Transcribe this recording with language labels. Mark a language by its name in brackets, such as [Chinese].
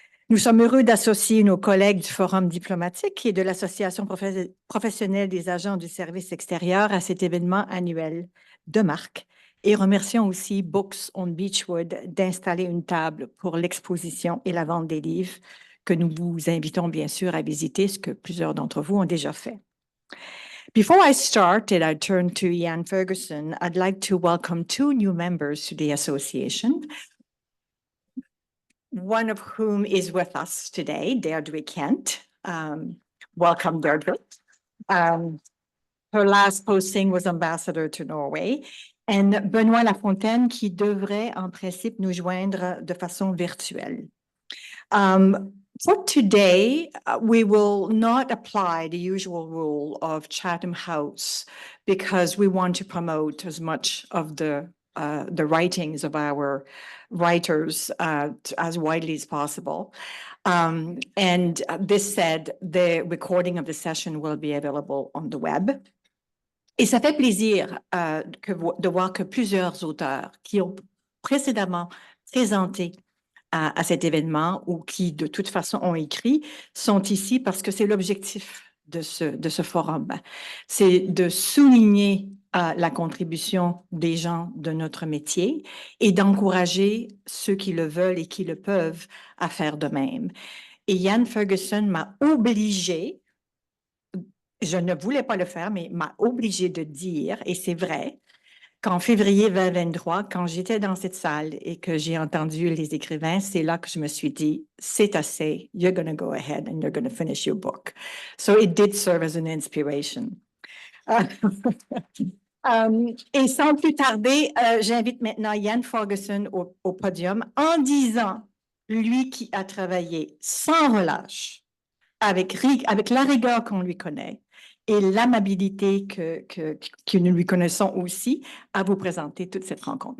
[French] Nous sommes heureux d'associer nos collègues du Forum diplomatique et de l'Association professionnelle des agents du service extérieur à cet événement annuel de marque et remercions aussi Books on Beechwood d'installer une table pour l'exposition et la vente des livres que nous vous invitons bien sûr à visiter, ce que plusieurs d'entre vous ont déjà fait. [English] Before I start and I turn to Ian Ferguson, I'd like to welcome two new members to the association, one of whom is with us today, Deirdre Kent. Welcome, Deirdre. Her last posting was ambassador to Norway. And [French] Benoît Lafontaine, qui devrait en principe nous joindre de façon virtuelle. [English] For today, we will not apply the usual rule of Chatham House because we want to promote as much of the writings of our writers as widely as possible. And this said, the recording of the session will be available on the web. [French] Et ça fait plaisir de voir que plusieurs auteurs qui ont précédemment présenté à cet événement ou qui, de toute façon, ont écrit, sont ici parce que c'est l'objectif de ce forum. C'est de souligner la contribution des gens de notre métier et d'encourager ceux qui le veulent et qui le peuvent à faire de même. Et Ian Ferguson m'a obligée, je ne voulais pas le faire, mais m'a obligée de dire, et c'est vrai, qu'en février 2023, quand j'étais dans cette salle et que j'ai entendu les écrivains, c'est là que je me suis dit, c'est assez, [English] you're going to go ahead and you're going to finish your book. So it did serve as an inspiration. [French] Et sans plus tarder, j'invite maintenant Ian Ferguson au podium en disant, lui qui a travaillé sans relâche, avec la rigueur qu'on lui connaît, et l'amabilité que nous lui connaissons aussi, à vous présenter toute cette rencontre.